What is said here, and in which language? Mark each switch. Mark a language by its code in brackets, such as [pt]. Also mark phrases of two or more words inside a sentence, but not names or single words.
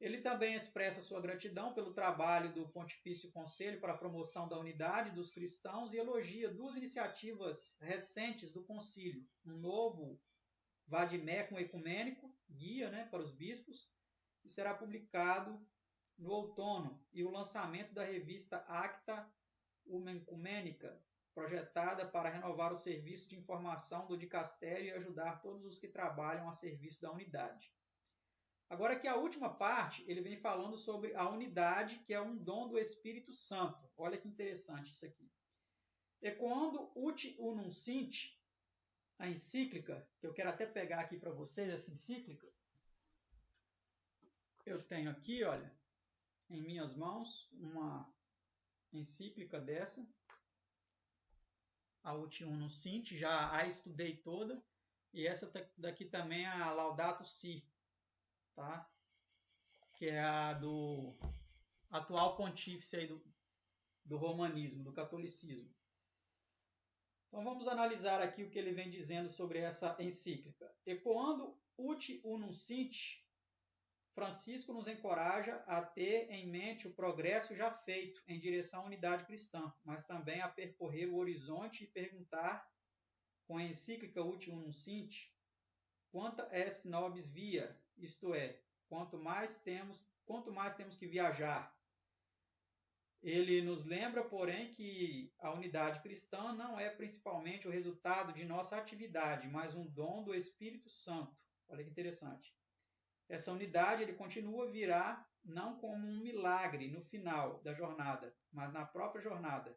[pt] Ele também expressa sua gratidão pelo trabalho do Pontifício Conselho para a promoção da unidade dos cristãos e elogia duas iniciativas recentes do concílio: um novo Vademecum ecumênico, guia, né, para os bispos, que será publicado no outono, e o lançamento da revista Acta Ecumênica, projetada para renovar o serviço de informação do dicastério e ajudar todos os que trabalham a serviço da unidade. Agora que a última parte, ele vem falando sobre a unidade, que é um dom do Espírito Santo. Olha que interessante isso aqui. E quando [la] ut unum sint, [pt] a encíclica, que eu quero até pegar aqui para vocês, essa encíclica, eu tenho aqui, olha, em minhas mãos, uma encíclica dessa, a [la] ut unum sint, [pt] já a estudei toda, e essa daqui também é a Laudato Si, tá? Que é a do atual pontífice aí do romanismo, do catolicismo. Então vamos analisar aqui o que ele vem dizendo sobre essa encíclica. [la] Ecoando ut unum sint, [pt] Francisco nos encoraja a ter em mente o progresso já feito em direção à unidade cristã, mas também a percorrer o horizonte e perguntar, com a encíclica [la] ut unum sint, quanta est nobis via, [pt] isto é, quanto mais temos que viajar. Ele nos lembra, porém, que a unidade cristã não é principalmente o resultado de nossa atividade, mas um dom do Espírito Santo. Olha que interessante. Essa unidade, ele continua, virá não como um milagre no final da jornada, mas na própria jornada.